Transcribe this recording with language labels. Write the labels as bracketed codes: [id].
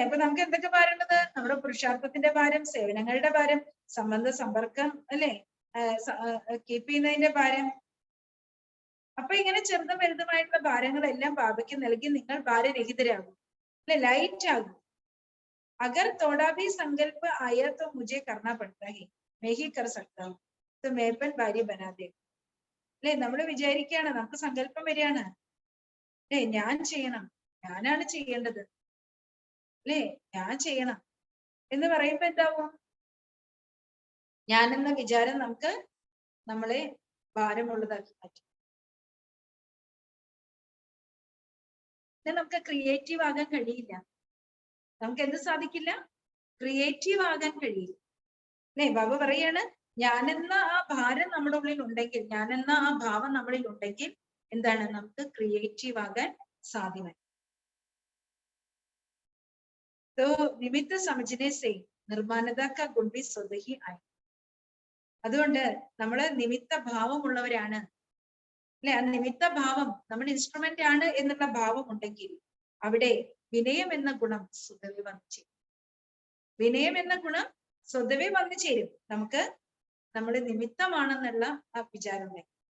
[ml] അപ്പൊ നമുക്ക് എന്തൊക്കെ ഭാരം ഉള്ളത്? നമ്മുടെ പുരുഷാർത്ഥത്തിന്റെ ഭാരം, സേവനങ്ങളുടെ ഭാരം, സംബന്ധ സമ്പർക്കം അല്ലെ, കീപ്പ് ചെയ്യുന്നതിന്റെ ഭാരം. അപ്പൊ ഇങ്ങനെ ചെറുതും വലുതുമായിട്ടുള്ള ഭാരങ്ങളെല്ലാം ബാബയ്ക്ക് നൽകി നിങ്ങൾ ഭാരരഹിതരാകും അല്ലെ, ലൈറ്റ് ആകും. [hi] अगर थोड़ा भी संकल्प आया तो मुझे करना पड़ता है, मैं ही कर सकता हूँ, तो मैं पण भारी बना दे. [ml] അല്ലെ, നമ്മൾ വിചാരിക്കുകയാണ്, നമുക്ക് സങ്കല്പം വരികയാണ്, അല്ലെ ഞാൻ ചെയ്യണം, ഞാനാണ് ചെയ്യേണ്ടത്, അല്ലെ ഞാൻ ചെയ്യണം എന്ന് പറയുമ്പോ എന്താവും? ഞാനെന്ന വിചാരം നമുക്ക് നമ്മളെ ഭാരമുള്ളതാക്കി മാറ്റും. നമുക്ക് ക്രിയേറ്റീവ് ആകാൻ കഴിയില്ല. നമുക്ക് എന്ത് സാധിക്കില്ല? ക്രിയേറ്റീവ് ആകാൻ കഴിയില്ല അല്ലെ. ബാബ പറയാണ് ഞാനെന്ന ആ ഭാരം നമ്മുടെ ഉള്ളിൽ ഉണ്ടെങ്കിൽ, ഞാനെന്ന ആ ഭാവം നമ്മളിൽ ഉണ്ടെങ്കിൽ എന്താണ്? നമുക്ക് ക്രിയേറ്റീവ് ആകാൻ സാധ്യമായി. [hi] तो निमित्त समझने से निर्माणता का गुण भी स्वतः ही आए. [ml] അതുകൊണ്ട് നമ്മള് നിമിത്ത ഭാവമുള്ളവരാണ് അല്ലെ. ആ നിമിത്ത ഭാവം, നമ്മൾ ഇൻസ്ട്രുമെന്റ് ആണ് എന്നുള്ള ഭാവം ഉണ്ടെങ്കിൽ അവിടെ വിനയം എന്ന ഗുണം സ്വതവേ വന്നു ചേരും. വിനയം എന്ന ഗുണം സ്വതവേ വന്നു ചേരും. നമുക്ക് നമ്മൾ നിമിത്തമാണെന്നുള്ള ആ വിചാരം ഉണ്ടെങ്കിൽ.